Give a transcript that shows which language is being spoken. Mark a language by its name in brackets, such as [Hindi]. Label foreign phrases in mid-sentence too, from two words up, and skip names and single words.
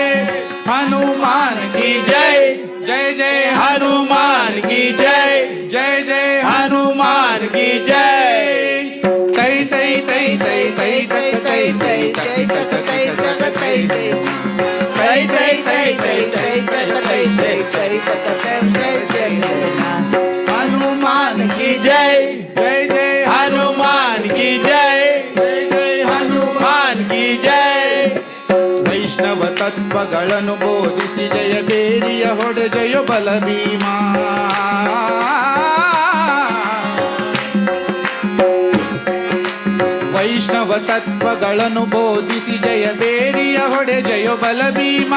[Hindi] हनुमान की जय जय जय हनुमान की जय जय जय हनुमान की जय. ತೈ ತೈ ತೈ ತೈ ತೈ ತೈ ತೈ ತೈ ತೈ ತೈ ತೈ ತೈ ತೈ ತೈ ತೈ ತೈ ತೈ ತೈ ತೈ. हनुमान की जय जय जय हनुमान की जय जय जय हनुमान की जय. [Kannada] ವೈಷ್ಣವ ತತ್ವಗಳನ್ನು ಬೋಧಿಸಿ ಜಯಬೇರಿಯ ಹೊಡೆ ಜಯ ಬಲ ಭೀಮಾ. ವೈಷ್ಣವ ತತ್ವಗಳನ್ನು ಬೋಧಿಸಿ ಜಯಬೇರಿಯ ಹೊಡೆ ಜಯ ಬಲ ಭೀಮಾ.